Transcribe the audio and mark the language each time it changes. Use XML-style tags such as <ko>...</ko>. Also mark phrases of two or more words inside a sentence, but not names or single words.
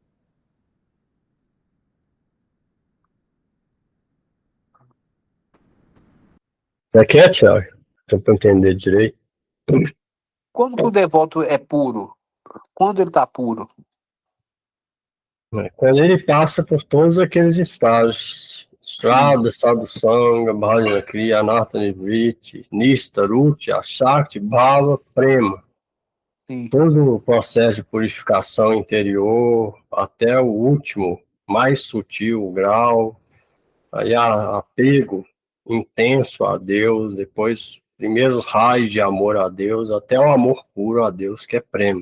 <pt>É que é, Thiago? Para entender direito. Como que o devoto é puro? Quando ele está puro? Quando ele passa por todos aqueles estágios. Strada,</pt> <sa>साधुसङ्ग, भजन क्रिया, अनर्थ निवृत्ति, निष्ठा, रुचि, आसक्ति, भाव, प्रेम.</sa> <pt>Sim, Todo o processo de purificação interior, até o último, mais sutil grau, aí apego intenso a Deus, depois primeiros raios de amor a Deus, até o amor puro a Deus, que é prema.</pt>